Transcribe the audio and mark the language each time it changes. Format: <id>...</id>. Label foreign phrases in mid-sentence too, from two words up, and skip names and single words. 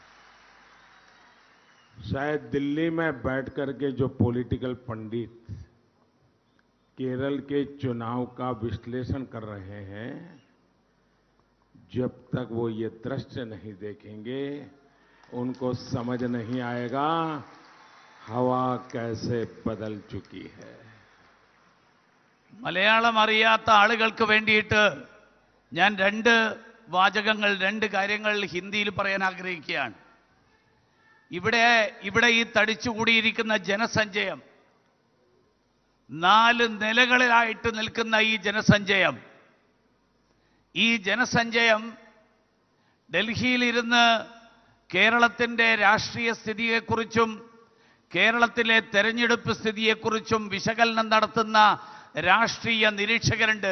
<hi>शायद दिल्ली में बैठ करके जो पॉलिटिकल पंडित केरल के चुनाव का विश्लेषण कर रहे हैं, जब तक वो ये दृश्य नहीं देखेंगे उनको समझ नहीं आएगा हवा कैसे बदल चुकी है.</hi> <ml>മലയാളം അറിയാത്ത ആളുകൾക്ക് വേണ്ടിയിട്ട് ഞാൻ രണ്ട് കാര്യങ്ങൾ ഹിന്ദിയിൽ പറയാൻ ആഗ്രഹിക്കുകയാണ്. ഇവിടെ ഈ തടിച്ചുകൂടിയിരിക്കുന്ന ജനസഞ്ചയം, 4 നിലകളിലായിട്ട് നിൽക്കുന്ന ഈ ജനസഞ്ചയം ഡൽഹിയിലിരുന്ന് കേരളത്തിന്റെ രാഷ്ട്രീയ സ്ഥിതിയെക്കുറിച്ചും കേരളത്തിലെ തെരഞ്ഞെടുപ്പ് സ്ഥിതിയെക്കുറിച്ചും വിശകലനം നടത്തുന്ന രാഷ്ട്രീയ നിരീക്ഷകരുണ്ട്.</ml>